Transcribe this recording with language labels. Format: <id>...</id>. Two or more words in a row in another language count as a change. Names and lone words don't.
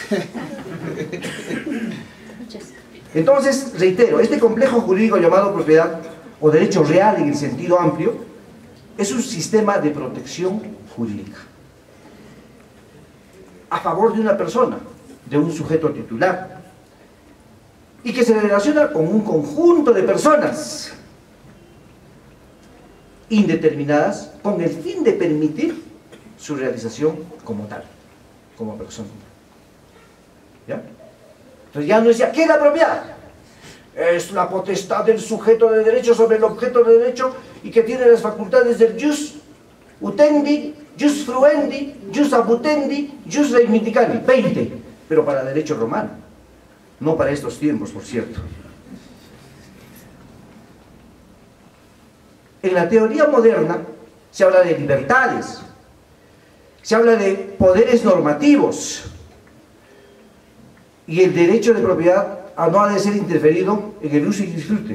<es>Entonces, reitero, este complejo jurídico llamado propiedad o derecho real en el sentido amplio es un sistema de protección jurídica a favor de una persona, de un sujeto titular, y que se relaciona con un conjunto de personas indeterminadas con el fin de permitir su realización como tal, como persona. ¿Ya? Entonces ya no es ¿qué es la propiedad? Es la potestad del sujeto de derecho sobre el objeto de derecho y que tiene las facultades del</es> <la>jus utendi, jus fruendi, jus abutendi, jus reivindicandi,</la> <es>20, pero para derecho romano, no para estos tiempos, por cierto. En la teoría moderna se habla de libertades, se habla de poderes normativos, y el derecho de propiedad no ha de ser interferido en el uso y disfrute.</es>